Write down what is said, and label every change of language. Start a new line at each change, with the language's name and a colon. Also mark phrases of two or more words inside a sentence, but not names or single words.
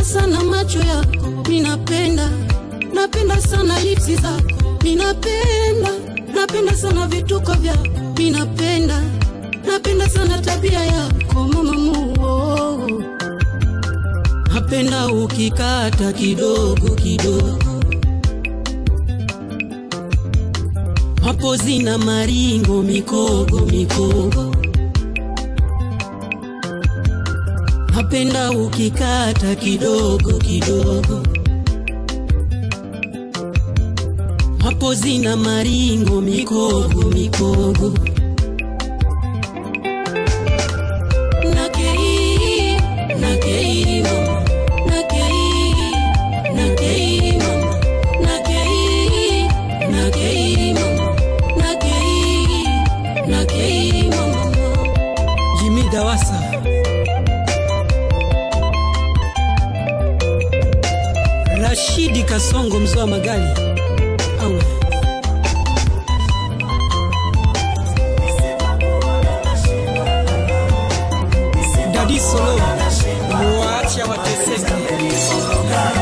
Swahili: sana macho yako Napenda sana lipsi zako Napenda sana vituko vyako Napenda sana tabia yako mama muo Napenda ukikata kidogo kidogo Hapo zina maringo mikogo mikogo Napenda ukikata kidogo kidogo Hapo zina maringo mikogo mikogo
Lingala: Nakei mama Nakei mama Nakei mama Nakei mama Jimmy Dawasa
Swahili: Rashidi Kasongo mzwa magali Awe Daddy Solo Mwacha wateseki